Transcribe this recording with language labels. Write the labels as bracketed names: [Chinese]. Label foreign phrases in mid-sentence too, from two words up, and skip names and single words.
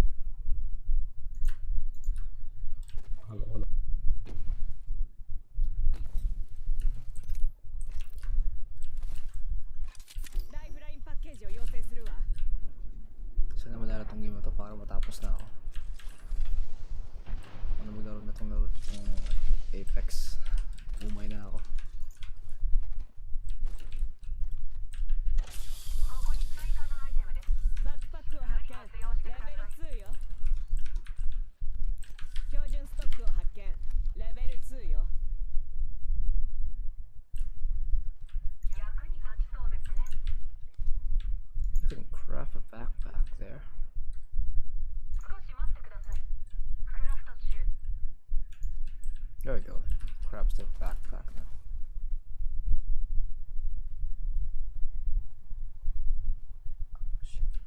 [English] Hello. [Japanese] ライフラインパッケージを要請するわ。 [Filipino] Sana madarating game ito para matapos na ako. Ano maglaro na itong laro Apex. Umay na ako. [Japanese] Backpack を発見。レベル2よ。標準ストックを発見。レベル2よ。 [English] You can craft a backpack there. There we go. Craft the backpack now. Shit.